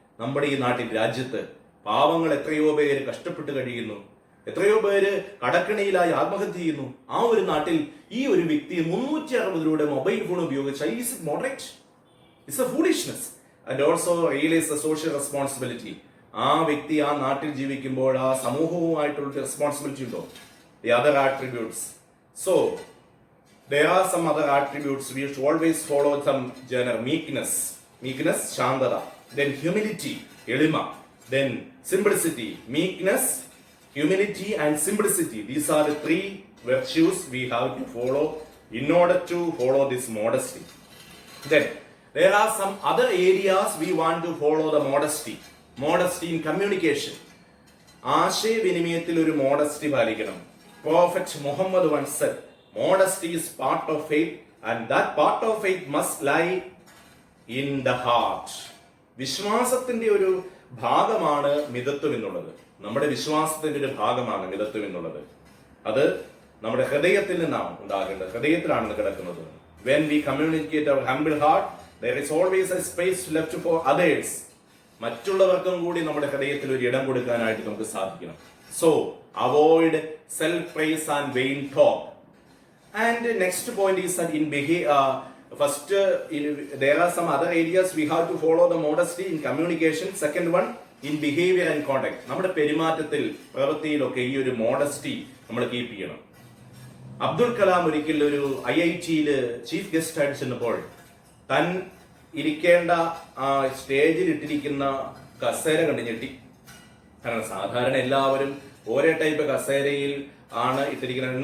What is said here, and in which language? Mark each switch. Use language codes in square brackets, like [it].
[ml] നമ്മുടെ ഈ നാട്ടിൽ, രാജ്യത്ത് പാവങ്ങൾ എത്രയോ പേര് കഷ്ടപ്പെട്ട് കഴിയുന്നു, എത്രയോ പേര് കടക്കിണിയിലായി ആത്മഹത്യ ചെയ്യുന്നു. ആ ഒരു നാട്ടിൽ ഈ ഒരു വ്യക്തി 360 രൂപയുടെ മൊബൈൽ ഫോൺ ഉപയോഗിച്ച [en] Is it moderate? It's a foolishness. And also realise the social responsibility. [ml] ആ വ്യക്തി ആ നാട്ടിൽ ജീവിക്കുമ്പോൾ ആ സമൂഹവുമായിട്ടുള്ള റെസ്പോൺസിബിലിറ്റി ഉണ്ടോ? [en] The other attributes. So there are some other attributes. We should always follow some genre. Meekness, ശാന്തത. Then humility, എളിമ. Then simplicity, meekness, humility and simplicity. These are the three virtues we have to follow in order to follow this modesty. Then there are some other areas we want to follow the modesty. Modesty in communication. [ml] ആശയവിനിമയത്തിൽ ഒരു modesty പാലിക്കണം. [en] Prophet Muhammad once said, modesty is part of faith, and that part of faith must lie in the heart. [ml] വിശ്വാസത്തിന്റെ ഒരു ഭാഗമാണ് മിതത്വം എന്നുള്ളത്. നമ്മുടെ വിശ്വാസത്തിന്റെ ഒരു ഭാഗമാണ് മിതത്വം എന്നുള്ളത്. അത് നമ്മുടെ ഹൃദയത്തിൽ നിന്നാണ് ഉണ്ടാകേണ്ടത്, ഹൃദയത്തിലാണ് കിടക്കുന്നത്. [en] When we communicate our humble heart, there is always a space left for others. [ml] മറ്റുള്ളവർക്കും കൂടി നമ്മുടെ ഹൃദയത്തിൽ ഒരു ഇടം കൊടുക്കാനായിട്ട് നമുക്ക് സാധിക്കണം. [en] So Avoid self-praise and vain talk. And next point is that in behavior, first there are some other areas we have to follow the modesty in communication. Second one, in behavior and conduct. [ml] നമ്മുടെ പെരുമാറ്റത്തിൽ പ്രവൃത്തിയിലൊക്കെ ഈ ഒരു modesty നമ്മൾ keep ചെയ്യണം. അബ്ദുൽ കലാം ഒരിക്കൽ ഒരു IIT-യിൽ chief guest ആയിട്ട് ചെന്നപ്പോൾ താൻ ഇരിക്കേണ്ട ആ സ്റ്റേജിൽ ഇട്ടിരിക്കുന്ന കസേര കണ്ട് ഞെട്ടി. കാരണം സാധാരണ എല്ലാവരും ഒരേ ടൈപ്പ് കസേരയിൽ ആണ് ഇട്ടിരിക്കുന്നത്.